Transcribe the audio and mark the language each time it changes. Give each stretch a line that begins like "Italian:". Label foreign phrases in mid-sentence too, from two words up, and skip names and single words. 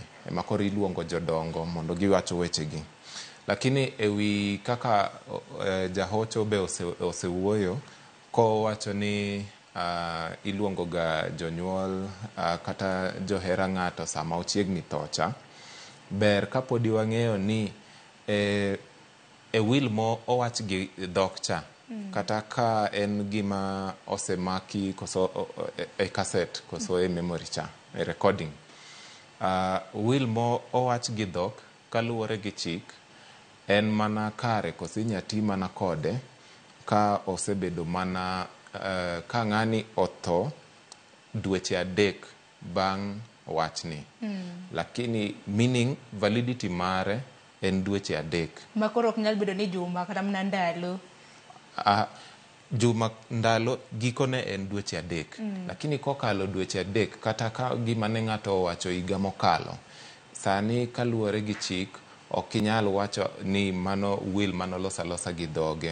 Luo (Kenya and Tanzania): Ema koro iluongo jodongo mondo giwacho wechegi. Lakini ewi kaka jahocho be osewuoyo kowacho ni iluongo ga jonyuol kata johera ng'ato sama ochiegni thocha. Ber kapodi wang'eyo ni e will mo owach gi dhok cha, kata ka en gima osemaki koso e cassette koso e memory cha, e recording. Will mo owach gi dhok kaluwore gi chik en mana kare koso inyati mana kode ka osebedo mana ka ng'ani otho dweche 3 bang' wachni. Lakini
English: meaning validity
Luo (Kenya and Tanzania): mare en dweche 3. Ma koro ok nyal bedo ni juma kata mana ndalo. Juma ndalo gikone en dweche 3. Lakini kokalo dweche 3 kata ka gima ne ng'ato owacho higa mokalo, sani kaluwore gi chik ok inyal wacho ni mano will mano losa gi dhoge.